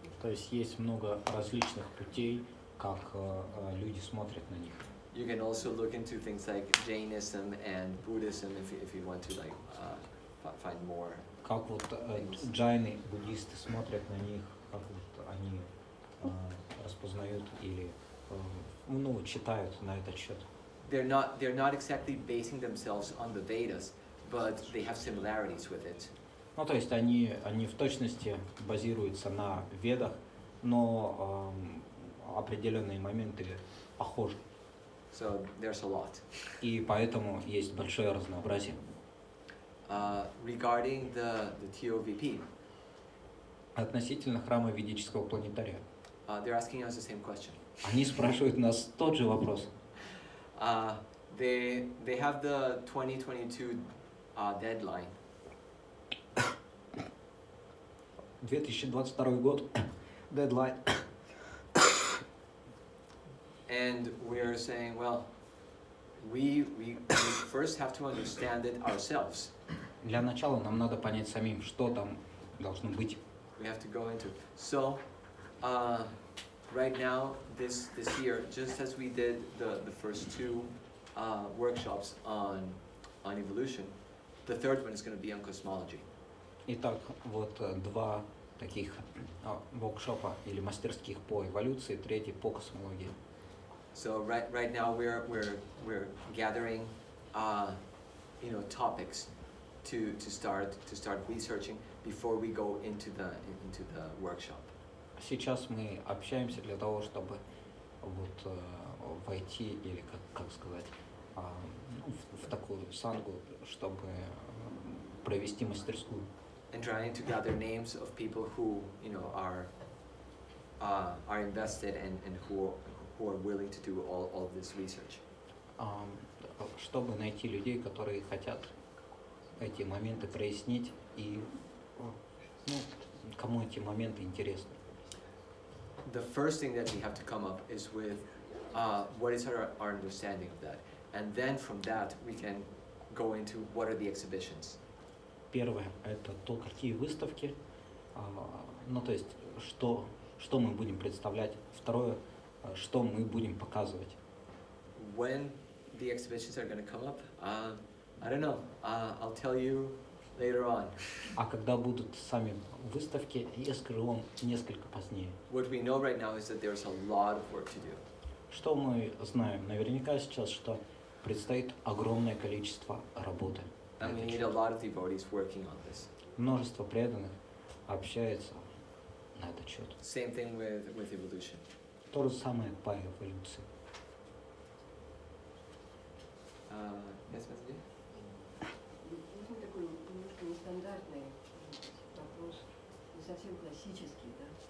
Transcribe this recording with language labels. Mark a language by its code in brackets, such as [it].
[ru] То есть есть много различных путей, как люди смотрят на них. [en] You can also look into things like Jainism and Buddhism if you want to find more. [ru] Как вот джайны, буддисты смотрят на них, как вот они распознают или читают на этот счет. [en] They're not exactly basing themselves on the Vedas, but they have similarities with it. [ru] Ну, то есть они в точности базируются на ведах, но определенные моменты похожи. [en] So there's a lot. [ru] И поэтому есть большое разнообразие. [en] Regarding the TOVP, [ru] Относительно храма ведического планетария. [en] They're asking us the same question. [ru] Они спрашивают нас тот же вопрос. [en] They have the 2022 deadline. [ru] 2022 год, дедлайн. [en] And we're saying, well, we first have to understand it ourselves. [ru] Для начала нам надо понять самим, что там должно быть. [en] We have to go into it. So, right now, this year, just as we did the first two workshops on evolution, the third one is going to be on cosmology. [ru] Итак, вот два таких воркшопа или мастерских по эволюции, третий по космологии. [en] So right now we're gathering, topics to start researching before we go into the workshop. [ru] Сейчас мы общаемся для того, чтобы вот войти или как сказать в такую сангу, чтобы провести мастерскую. [en] And trying to gather names of people who are invested and who are willing to do all this research. [ru] Чтобы найти людей, которые хотят эти моменты прояснить и кому эти моменты интересны. [en] The first thing that we have to come up is with what is our understanding of that, and then from that we can go into what are the exhibitions. [ru] Первое – это то, какие выставки, то есть что мы будем представлять. Второе – что мы будем показывать. [en] When the exhibitions are going to come up, I don't know. I'll tell you later on. [ru] А когда будут сами выставки, я скажу вам несколько позднее. [en] What we know right now is that there's a lot of work to do. [ru] Что мы знаем? Наверняка сейчас, что предстоит огромное количество работы. [en] And we need a lot of devotees working on this. [ru] Множество преданных общается на этот счет. [en] Same thing with evolution. [ru] То же самое по эволюции. [en] Yes, Messenger? [ru] Можно такой немножко нестандартный вопрос, не совсем классический, да?